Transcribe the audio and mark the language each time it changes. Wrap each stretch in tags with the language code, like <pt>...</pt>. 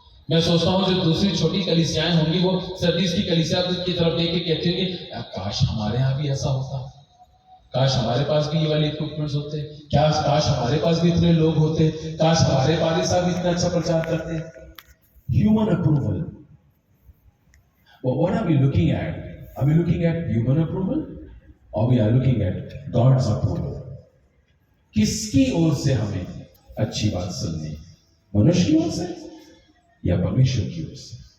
<hi>मैं सोचता हूं जो दूसरी छोटी कलीसियाएं होंगी, वो सरदीस की कलीसिया की तरफ देख के कहती होंगी, काश हमारे यहां भी ऐसा होता, काश हमारे पास भी ये वाले इक्विपमेंट्स होते, क्या काश हमारे पास भी इतने लोग होते, काश हमारे पास साहब इतना अच्छा प्रचार करते।</hi> <en>Human approval. Well, what are we looking at? Are we looking at human approval or we are looking at God's approval?</en> <hi>किसकी ओर से हमें अच्छी बात सुननी, मनुष्य की ओर से या परमेश्वर की ओर से?</hi>